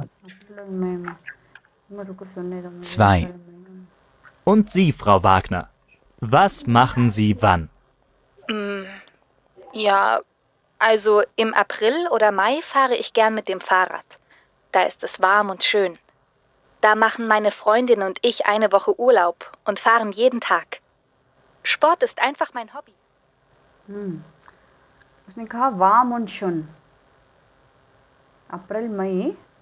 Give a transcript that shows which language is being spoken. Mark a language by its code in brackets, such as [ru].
[hi] अप्रैल मई में, मेरे को सुनने दो। 2. [de] Und Sie, Frau Wagner, was machen Sie wann? Ja, also im April oder Mai fahre ich gern mit dem Fahrrad. Da ist es warm und schön. Da machen meine Freundin und ich eine Woche Urlaub und fahren jeden Tag. Sport ist einfach mein Hobby. [hi] उसने कहा warm [de] und schön, [hi] अप्रैल मई।